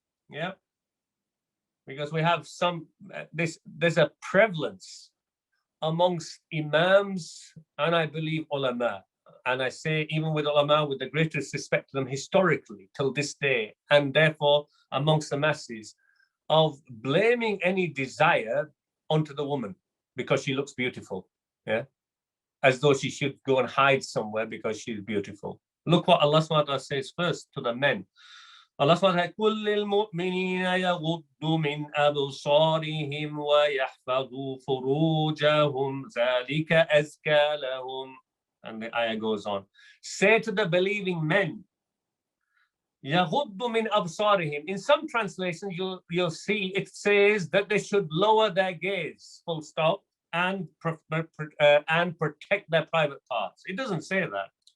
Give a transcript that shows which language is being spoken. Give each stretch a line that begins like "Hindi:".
English: Yeah, because we have there's a prevalence amongst imams and I believe ulama, and I say even with ulama with the greatest respect to them historically till this day, and therefore amongst the masses, of blaming any desire onto the woman because she looks beautiful, yeah, as though she should go and hide somewhere because she's beautiful. Look what Allah subhanahu wa ta'ala says first to the men.
Arabic: Allah subhanahu wa ta'ala, قُلْ لِلْمُؤْمِنِينَ يَغُضُّوا مِنْ أَبْصَارِهِمْ وَيَحْفَظُوا فُرُوجَهُمْ ذَلِكَ أَزْكَى لَهُمْ.
English: And the ayah goes on. Say to the believing men,
Arabic: يَغُضُّ مِنْ أَبْصَارِهِمْ.
English: In some translations, you'll see it says that they should lower their gaze, full stop, and protect their private parts. It doesn't say that.